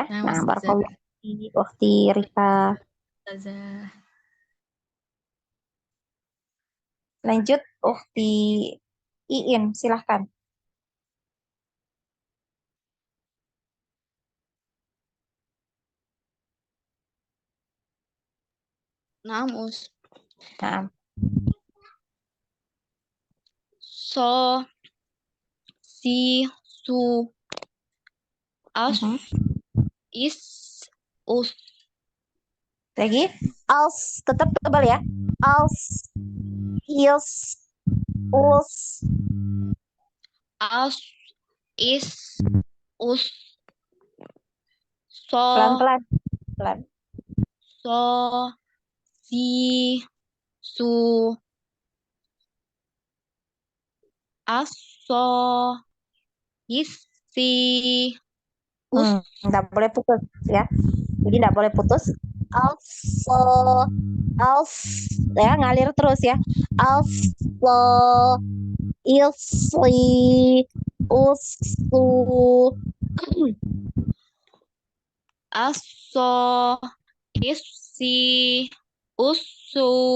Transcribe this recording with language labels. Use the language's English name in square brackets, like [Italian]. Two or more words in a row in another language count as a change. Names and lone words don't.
[Indonesian] Nah, [Arabic] barakallahu fiik [Indonesian] Ukhti Rika. Lanjut Ukhti Iin, silahkan. Namus. Nah, So, si, su, as, is, us. lagi als tetap tebal ya. Als, is, us. As, is, us. So, Pelan-pelan. Pelan. so, si, su, aso, isi, us. Nggak boleh putus ya. Jadi nggak boleh putus. Also, ya ngalir terus ya. Also, ilsi, usu. Aso, isi, usu.